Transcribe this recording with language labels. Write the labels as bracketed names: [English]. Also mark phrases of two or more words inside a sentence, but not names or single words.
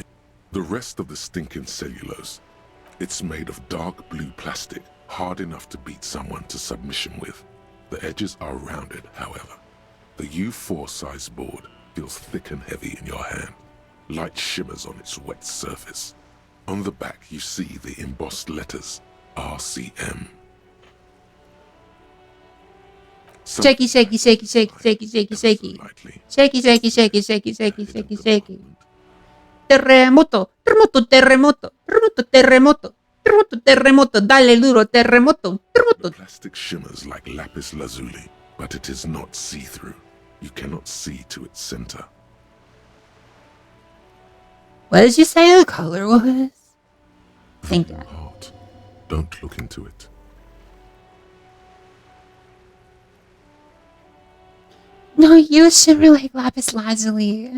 [English] The rest of the stinking cellulose, it's made of dark blue plastic, hard enough to beat someone to submission with. The edges are rounded, however. The U4 size board feels thick and heavy in your hand. Light shimmers on its wet surface. On the back you see the embossed letters, RCM. Shaky, shaky, shaky, shaky, shaky, shaky, shaky. Shaky, shaky, shaky, shaky, shaky, shaky, shaky. [Spanish] Terremoto, terremoto, terremoto, terremoto, terremoto, terremoto, terremoto, dale duro, terremoto, terremoto. [English] The plastic shimmers like lapis lazuli, but it is not see-through. You cannot see to its center. What did you say the color was? Thank The you. blue heart. Don't look into it. No, you shimmer like lapis lazuli.